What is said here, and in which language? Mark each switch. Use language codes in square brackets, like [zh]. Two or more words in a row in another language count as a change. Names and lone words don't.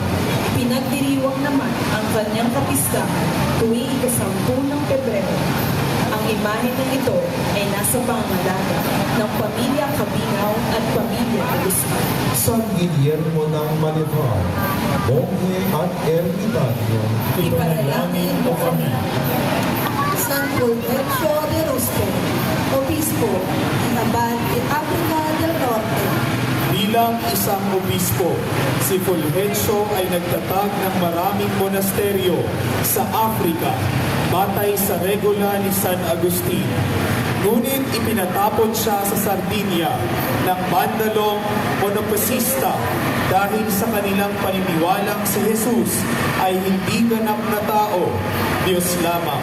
[tl] Pinagdiriwang naman ang kanyang kapistahan tuwing ika-10 ng Pebrero. Ang imahe ng ito ay nasa pangangalaga ng pamilya Cabinao at pamilya Guzman. San Guillermo ng Maliban, Monje at Ermitanyo, Ipanalangin mo kami. [es] San Fulgencio de Ruspe, Obispo, Abad in Africa del Norte. [tl] Bilang isang obispo, si Fulgencio ay nagtatag ng maraming monasteryo sa Africa, batay sa regula ni San Agustin. Ngunit ipinatapon siya sa Sardinia ng bandalong monopasista dahil sa kanilang paniniwalang si Jesus ay hindi ganap na tao, Diyos lamang.